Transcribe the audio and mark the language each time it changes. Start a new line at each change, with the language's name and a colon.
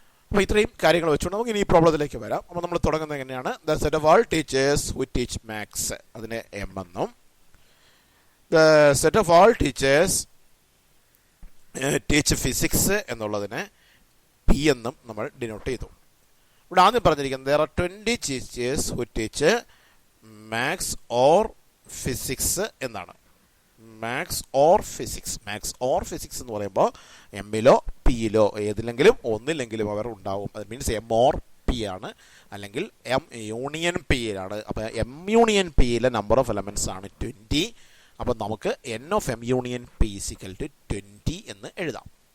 Malayalam: അപ്പോൾ ഇത്രയും കാര്യങ്ങൾ വെച്ചുകൊണ്ട് നമുക്ക് ഇനി ഈ പ്രോബ്ലത്തിലേക്ക് വരാം. അപ്പോൾ നമ്മൾ തുടങ്ങുന്നത് എങ്ങനെയാണ്?
English: the set of all teachers who teach maths,
Malayalam: അതിനെ എം എന്നും,
English: the set of all teachers teach physics
Malayalam: എന്നുള്ളതിനെ പി എന്നും നമ്മൾ ഡിനോട്ട് ചെയ്തു. ഇവിടെ ആദ്യം പറഞ്ഞിരിക്കുന്നത്
English: there are 20 teachers who teach maths or physics
Malayalam: എന്നാണ്. മാത്സ് ഓർ ഫിസിക്സ് എന്ന് പറയുമ്പോൾ എമ്മിലോ പിയിലോ ഏതിലെങ്കിലും ഒന്നില്ലെങ്കിലും അവർ ഉണ്ടാവും. അത് മീൻസ് എം ഓർ പി ആണ്, അല്ലെങ്കിൽ എം യൂണിയൻ പിയിലാണ്. അപ്പോൾ എം യൂണിയൻ പിയിലെ നമ്പർ ഓഫ് എലമെൻറ്റ്സ് ആണ് 20. അപ്പോൾ നമുക്ക്
English: N of M union P equal to 20
Malayalam: എന്ന് എഴുതാം.